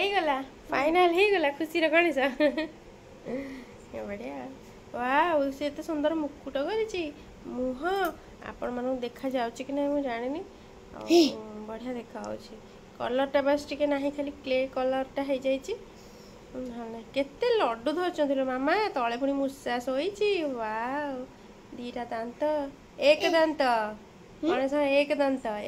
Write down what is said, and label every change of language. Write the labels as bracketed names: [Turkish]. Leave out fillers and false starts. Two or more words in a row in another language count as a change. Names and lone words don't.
[Odia] ଗଲା ଫାଇନାଲ ହେ ଗଲା ଖୁସି ରେ ଗଣେଶ ବଢ଼ିଆ ୱାଓ ସେ ତ ସୁନ୍ଦର ମୁକୁଟ କରିଛି ମୁହଁ ଆପଣ ମାନୁ ଦେଖା ଯାଉଛି କି ନାଇ ମୁଁ ଜାଣିନି ବଢ଼ିଆ ଦେଖା ହଉଛି କଲରଟା ବସ ଟିକେ ନାହିଁ ଖାଲି କ୍ଲେ କଲରଟା ହେ ଯାଇଛି ହଁ କେତେ ଲଡୁ ଧରଚନ୍ଦିଲୋ ମାମା ତଳେ ପୁଣି ମୂଷା ଶୋଇଛି ୱାଓ ଦିଟା ଦାନ୍ତ ଏକ ଦାନ୍ତ ଗଣେଶ ଏକ ଦାନ୍ତ